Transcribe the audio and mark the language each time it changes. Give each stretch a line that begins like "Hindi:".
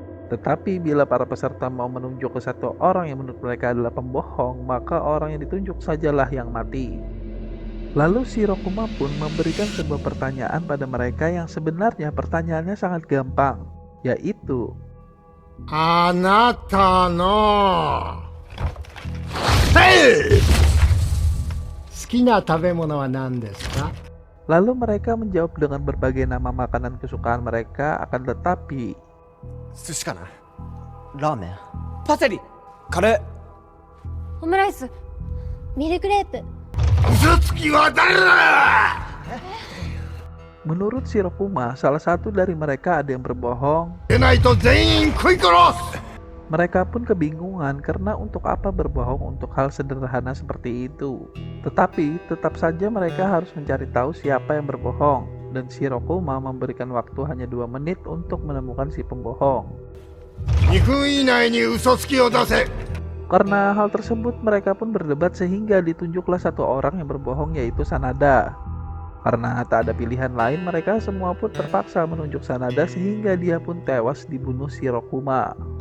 Indonesian: Tetapi bila para peserta mau menunjuk ke satu orang yang menurut mereka adalah pembohong, maka orang yang ditunjuk sajalah yang mati. Lalu Shirokuma pun memberikan sebuah pertanyaan pada mereka yang sebenarnya pertanyaannya sangat gampang, yaitu
Japanese: あなたの好きな食べ物は何ですか？
Indonesian: Lalu mereka menjawab dengan berbagai nama makanan kesukaan mereka, akan tetapi
Japanese: 寿司かな。ラーメン。パセリカレーオムライス。ミルクレープ。嘘つきは誰だ！
Indonesian: menurut Shirokuma, salah satu dari mereka ada yang berbohong.
Japanese: でないと全員食い殺す！
Indonesian: Mereka pun kebingungan karena untuk apa berbohong untuk hal sederhana seperti itu. Tetapi tetap saja mereka harus mencari tahu siapa yang berbohong, dan Shirokuma memberikan waktu hanya 2 menit untuk menemukan si pembohong.
Japanese: 2分以内に嘘つきを出せ！
Indonesian: Karena hal tersebut mereka pun berdebat sehingga ditunjuklah satu orang yang berbohong, yaitu Sanada. Karena tak ada pilihan lain, mereka semua pun terpaksa menunjuk Sanada sehingga dia pun tewas dibunuh Shirokuma.